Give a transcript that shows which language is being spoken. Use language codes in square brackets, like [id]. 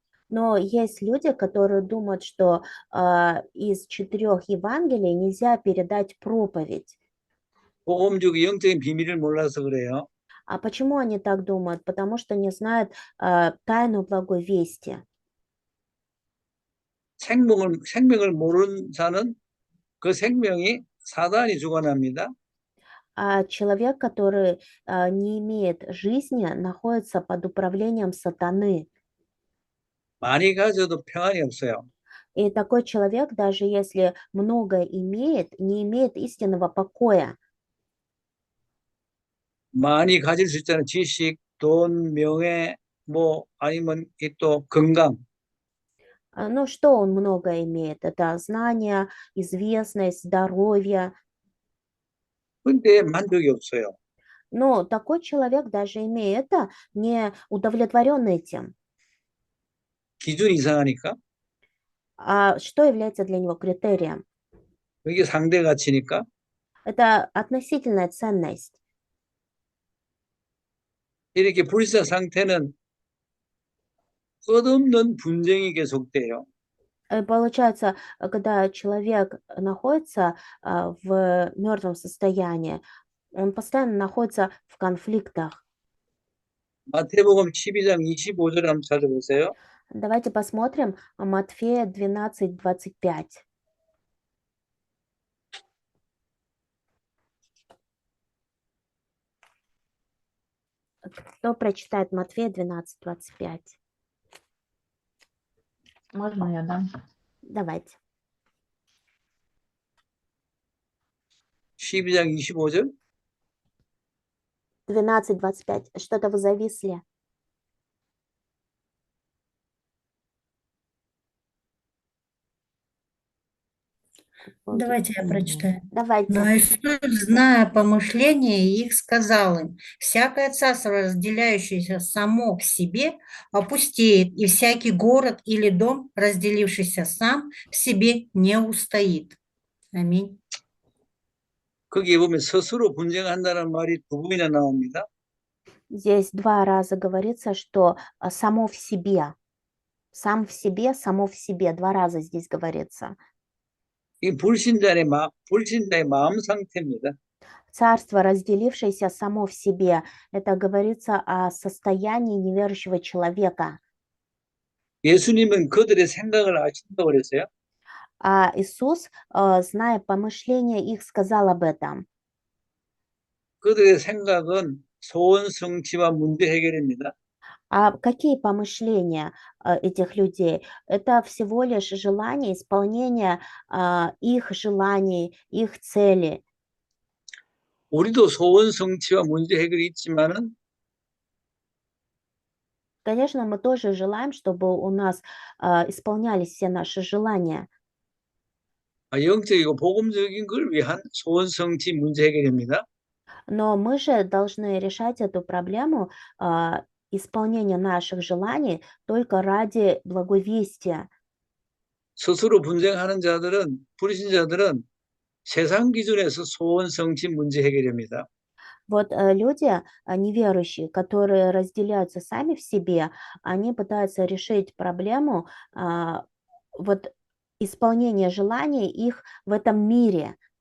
[ru] Но есть люди, которые думают, что из 4 Евангелий нельзя передать проповедь. [ko] 복음주의 영적인 비밀을 몰라서 그래요. [ru] А почему они так думают? Потому что не знают тайну благой вести. [ko] 생명을 모르는 자는 그 생명이 사단이 주관합니다. [ru] А человек, который не имеет жизни, находится под управлением сатаны. [ko] 많이 가져도 평안이 없어요. [ru] И такой человек, даже если много имеет, не имеет истинного покоя. [ko] 많이 가질 수 있잖아요. 지식, 돈, 명예, 아니면 또 건강. [ru] Ну, что он много имеет? Это знания, известность, здоровье. [ko] 근데 만족이 없어요. [ru] Но такой человек, даже имея это, не удовлетворен этим. [ko] 기준이 이상하니까. [ru] А что является для него критерием? [ko] 이게 상대 가치니까. [ru] Это относительная ценность. [ko] 이렇게 불신자 상태는 끝없는 분쟁이 계속돼요. [ru] Получается, когда человек находится в мертвом состоянии, он постоянно находится в конфликтах. [ko] 마태복음 12장 25절 한번 찾아보세요. [ru] Давайте посмотрим Матфея 12:25. Кто прочитает Матфея 12:25? Можно я дам? Давайте. [ko] 12장 25절. [ru] 12:25. Что-то вы зависли. Давайте я прочитаю. Давайте. Но Иисус, зная помышления их, сказал им: «Всякое царство, разделяющееся само в себе, опустеет, и всякий город или дом, разделившийся сам в себе, не устоит». Аминь. [ko] 거기에 보면 스스로 분쟁한다는 말이 두 번이나 나옵니다. [ru] Здесь 2 раза говорится, что само в себе. Сам в себе, само в себе. 2 раза здесь говорится. [ko] 이 불신자의 마음 상태입니다. [ru] Царство, разделившееся само в себе. Это говорится о состоянии неверующего человека. [ko] 예수님은 그들의 생각을 아신다고 그랬어요. [ru] А Иисус, зная помышления их, сказал об этом. [ko] 그들의 생각은 소원 성취와 문제 해결입니다. [ru] А какие помышления этих людей? Это всего лишь желание, исполнение их желаний, их цели. [ko] 우리도 소원 성취와 문제 해결이 있지만은 [ru] Конечно, мы тоже желаем, чтобы у нас исполнялись все наши желания, [ko] 영적이고 복음적인 걸 위한 소원 성취 문제 해결입니다. [ru] но мы же должны решать эту проблему исполнения наших желаний только ради благовестия. [ko] 스스로 분쟁하는 자들은 불신자들은 세상 기준에서 소원 성취 문제 해결입니다. [ru] Вот люди неверующие, которые разделяются сами в себе, они пытаются решить проблему вот исполнения желаний их в этом мире.